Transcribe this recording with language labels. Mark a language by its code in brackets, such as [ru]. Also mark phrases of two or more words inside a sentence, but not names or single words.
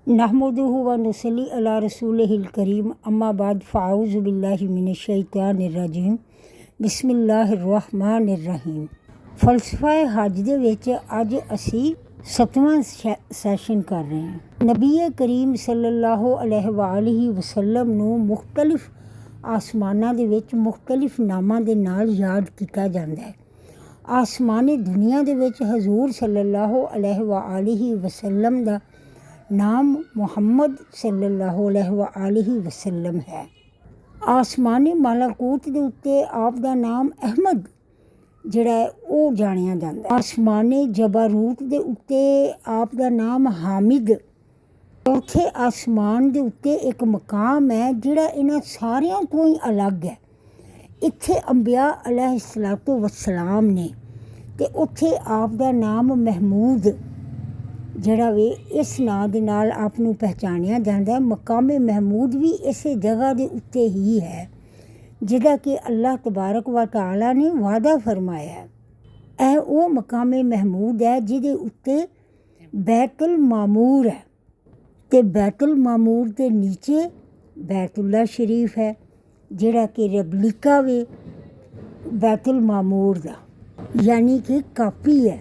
[ar] نحمده ونصلي على رسوله الكريم أما بعد فأعوذ بالله من الشيطان الرجيم بسم الله الرحمن الرحيم. [pa] فلسفہ حج دے وچ اج اسی 7واں سیشن کر رہے ہیں. نبی کریم [ar] صلى الله عليه وسلم [pa] نوں مختلف آسماناں دے وچ مختلف ناماں دے نال یاد کیتا جاندا ہے. آسمانی دنیا دے وچ حضور [ar] صلى الله عليه وسلم [pa] دا نام محمد [ar] صلى الله عليه وسلم [pa] ہے. آسمانی ملکوت دے اتے آپ دا نام احمد جیہڑا ہے او جانیا جاتا ہے. آسمانی جبروت دے اتے آپ دا نام حامد. چوتھے آسمان دے اتے اک مقام ہے جیہڑا ایہناں ساریاں تو ہی الگ ہے. ایتھے انبیاء [ar] عليهم الصلاة والسلام [pa] نے تے اوتھے آپ دا نام محمود جیہڑا وے اس ناں دے نال آپ نوں پہچانیا جاتا ہے. مقام محمود بھی اس جگہ دے اتے ہی ہے جیہدا کہ اللہ [ar] تبارك وتعالى [pa] نے وعدہ فرمایا ہے. یہ او مقام محمود ہے جیہدے اتے بیت المعمور ہے تے بیت المعمور کے نیچے بیت اللہ شریف ہے جیہڑا کہ ریپلیکا وے بیت المعمور دا، یعنی کہ کاپی ہے.